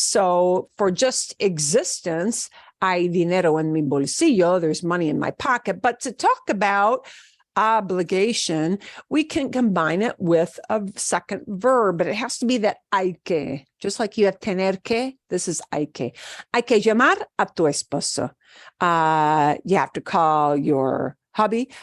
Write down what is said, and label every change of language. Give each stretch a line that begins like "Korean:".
English: So for just existence,
Spanish: hay dinero en mi bolsillo,
English: there's money in my pocket. But to talk about obligation, we can combine it with a second verb, but it has to be that hay que. Just like you have tener que, this is hay que.
Spanish: Hay que llamar a tu esposo.
English: You have to call your hubby.